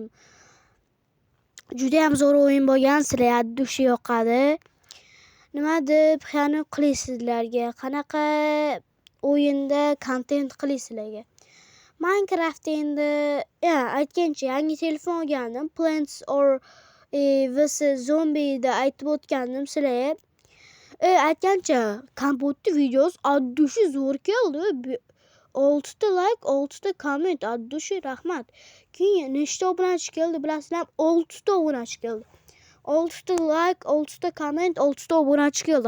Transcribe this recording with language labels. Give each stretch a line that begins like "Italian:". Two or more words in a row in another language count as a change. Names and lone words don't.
Uzbek: Juda ham zo'r o'yin bo'lgan. Sizlarga dushi yoqadi. Nima deb xiyonat qilaysizlarga? Qanaqa o'yinda kontent qilaysizlarga? Minecraft endi aytgancha yangi telefon olgandim. Plants or vs Zombie da aytib o'tgandim sizlarga. Aytgancha kompotni videosi addushi zo'r keldi. 6 ta like, 6 ta comment. Addushi rahmat. Keyin nechta obunachi keldi bilasizlar? 6 ta obunachi keldi. 6 ta like, 6 ta comment, 6 ta obunachi keldi.